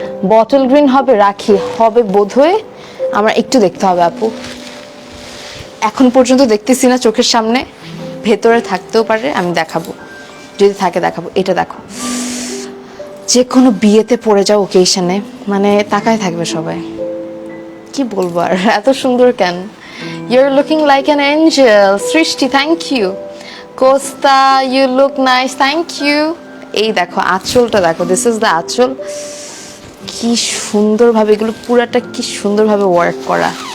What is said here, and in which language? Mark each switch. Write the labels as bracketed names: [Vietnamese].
[Bangla] Bottle green হবে, রাখি হবে বোধহয়, আমার একটু দেখতে হবে আপু, এখন পর্যন্ত দেখতেছি না চোখের সামনে, ভেতরে থাকতেও পারে, আমি দেখাবো, যদি থাকে দেখাবো। এটা দেখো, যে কোনো বিয়েতে পড়ে যাও ওকেশনে, মানে তাকায় থাকবে সবাই, কি বলবো আর, এত সুন্দর কেন। [English] You're looking like an angel. [Bangla] সৃষ্টি, thank you. [English] Costa, you look nice, thank you. [Bangla] এই দেখো আঁচলটা দেখো, [English] this is the anchal, [Bangla] কি সুন্দরভাবে, এগুলো পুরাটা কি সুন্দরভাবে ওয়ার্ক করা।